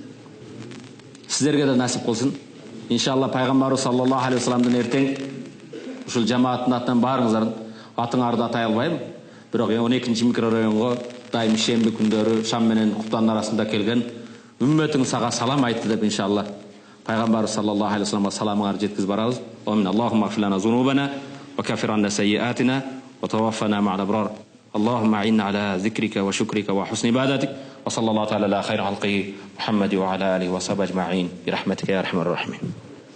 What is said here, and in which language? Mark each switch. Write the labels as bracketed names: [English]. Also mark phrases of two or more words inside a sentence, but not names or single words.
[Kyrgyz] Сиздерге да насип кылсын. Иншалла пайгамбарыбыз [Arabic] صلى الله عليه وسلم [Kyrgyz] эртең ушул жамааттын атынан баарыңыздардын атыңарды атай албайм. Бирок 12-нчи микрорайонго дайым шемби күндөрү шам менен куптандын арасында келген үммөтүң сага салам айтты деп иншалла пайгамбарыбыз [Arabic] صلى الله عليه وسلم [Kyrgyz] саламыңарды жеткизип барабыз. [Arabic] Амин. اللهم اغفر لنا ذنوبنا وكفر عنا سيئاتنا وتوفنا مع الأبرار. اللهم أعنا على ذكرك وشكرك وحسن عبادتك. وصلى الله تعالى على خير خلقه محمد وعلى آله وصحبه أجمعين برحمتك يا أرحم الراحمين.